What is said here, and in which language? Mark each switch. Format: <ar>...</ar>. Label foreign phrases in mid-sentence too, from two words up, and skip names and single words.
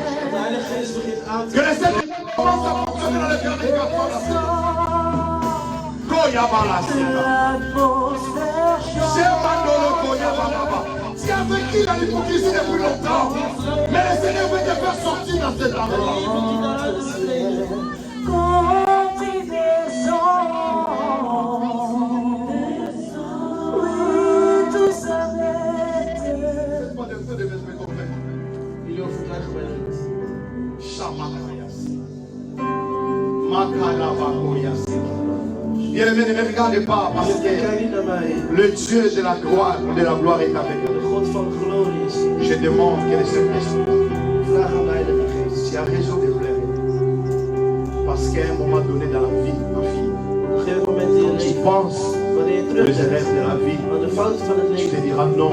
<nl>de Heilige Geest begint aan te</nl> <fr>Que le Saint-Esprit commence à fonctionner dans le cœur des personnes. Koyabala Sena. Shemandolo Koyababa. Tu as vécu dans l'hypocrisie depuis longtemps. Mais le Seigneur veut te faire sortir dans cet endroit. Laisse-moi de feu de mes copains.</fr> <nl>Jullie overtuigen mij niet. Shamakayas.</nl> <fr>Bien-aimé, ne me regardez pas parce que le Dieu de la gloire est avec nous. Je demande que le Saint-Esprit, tu as raison de pleurer. Parce qu'à un moment donné dans la vie, ma fille, quand tu penses les erreurs de la vie, tu te diras non.</fr>